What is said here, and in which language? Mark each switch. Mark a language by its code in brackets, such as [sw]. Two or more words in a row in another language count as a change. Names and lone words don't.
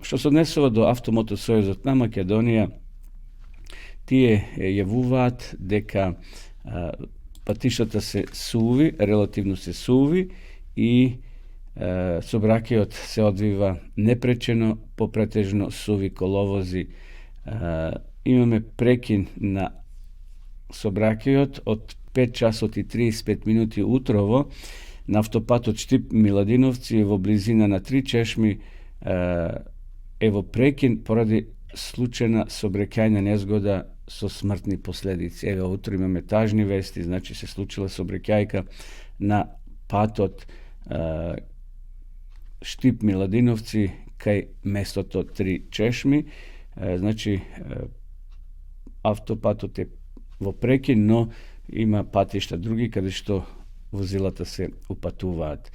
[mk] Што се однесува до Автомотосојузот на Македонија, тие јавуваат дека патиштата се суви, релативно се суви и сообраќајот се одвива непречено по претежно суви коловози. Имаме прекин на сообраќајот од 5 часот и 35 минути утрово на автопатот Штип Миладиновци во близина на 3 чешми, ево прекин поради [sr] slučajna saobraćajna nezgoda [mk] со смртни последици. Ево, утро имаме тажни вести, значи се случила saobraćajka на патот Štip Miladиновци кај местото Три Чешми. Значи, автопатот е во прекин, но има патишта други каде што возилата се упатуваат.